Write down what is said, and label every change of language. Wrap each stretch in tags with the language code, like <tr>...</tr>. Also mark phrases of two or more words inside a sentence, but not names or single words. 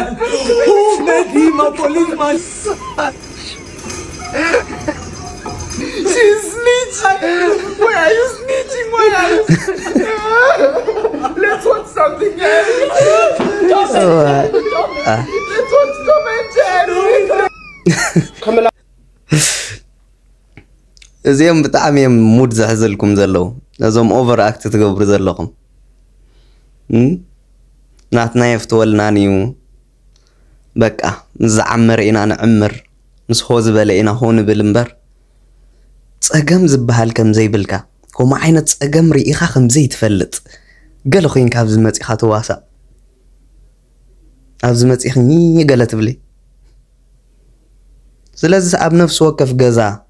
<en>Who made him a policeman? She's snitching. Why are you snitching? Let's watch something else. Let's watch Tom and Jerry.</en> <ti>እዚኦም ብጣዕሚ እዮም ሙድ ዘሕዝልኩም ዘለው ነዞም ኦቨር አክት ትገብሩ ዘለኹም ናትና የፍትወልናንዩ በቃ ንዝዓመረ ኢና ንዕምር ምስ ሆ ዝበለ ኢና ሆ ንብል እምበር ፀገም ዝበሃል ከም ዘይብልካ ከምኡ ዓይነት ፀገም ርኢኻ ከም ዘይትፈልጥ ገለ ኮይንካ ኣብዚ መፂኻ ትዋሳእ ኣብዚ መፂኽ ገለ ትብሊ ስለዚ ኣብ ነፍሲ ወከፍ ገዛ</ti>